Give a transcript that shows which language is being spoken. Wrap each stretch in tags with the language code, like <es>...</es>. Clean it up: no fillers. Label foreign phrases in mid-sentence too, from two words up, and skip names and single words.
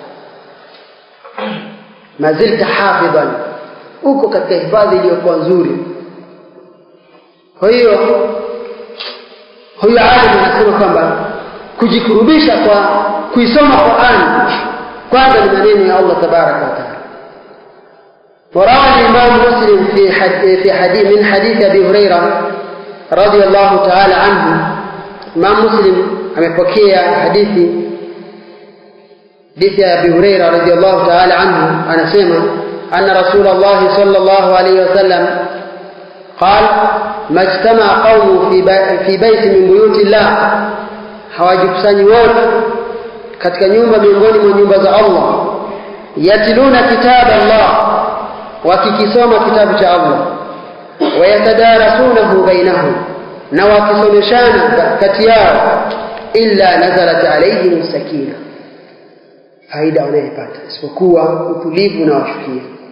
<ar>ما زلت حافظا,</ar> <sw>uko katika hifadhi iliyokuwa nzuri. Kwa hiyo huyu alim anasema kwamba kujikurubisha kwa kuisoma Qur'an kwanza ni maneno ya</sw> <ar>الله تبارك وتعالى. وروى الإمام مسلم في حديث من حديث أبي هريرة رضي الله تعالى عنه. الإمام مسلم</ar> <sw>amepokea hadithi ya Abi Huraira</sw> <ar>رضي الله تعالى عنه,</ar> <sw>anasema</sw> <ar>أن رسول الله صلى الله عليه وسلم قال ما اجتمع قوم في بيت من بيوت الله,</ar> <sw>hawajikusani wote katika nyumba miongoni mwa nyumba za Allah,</sw> <ar>يتلون كتاب الله,</ar> <sw>wakikisoma kitabu cha Allah,</sw> <ar>ويتدارسونه بينهم,</ar> <sw>na wakisomeshana kati yao,</sw> <ar>إلا نزلت عليهم السكينة,</ar> <sw>faida wanayopata isipokuwa utulivu na washukia.</sw>